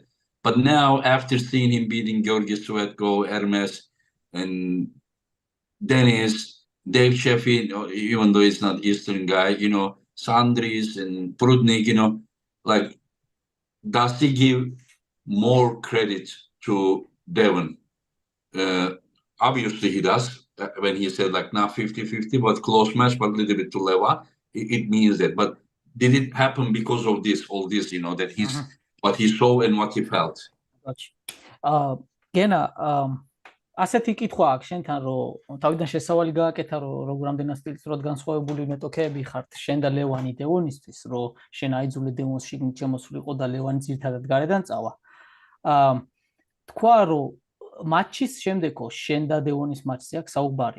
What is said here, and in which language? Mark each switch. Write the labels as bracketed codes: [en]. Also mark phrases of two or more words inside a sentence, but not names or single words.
[en] But now, after seeing him beating Georgi Svetko, Hermes, and Dennis, Dave Sheffield, even though he's not Eastern guy, Sandris and Prudnik, like, does he give more credit to Devon? Obviously he does when he said like now 50-50, but close match, but a little bit to Leva. It means that. But did it happen because of all this, that he's what he saw and what he felt? [ka] გენა, ასეთი კითხვა აქვს შენთან, რომ თავიდან შესავალი გააკეთა, რომ როგორ ამდენად სტილისურად განსხვავებული მეტოქეები ხართ შენ და ლევანი დევონისთვის, რომ შენ აიძულე დევონს შიგნით შემოსულიყო და ლევანი ძირითადად გარედან წავა. თქვა, რომ матჩის შემდეგო შენ და დევონის матჩზე აქვს საუბარი.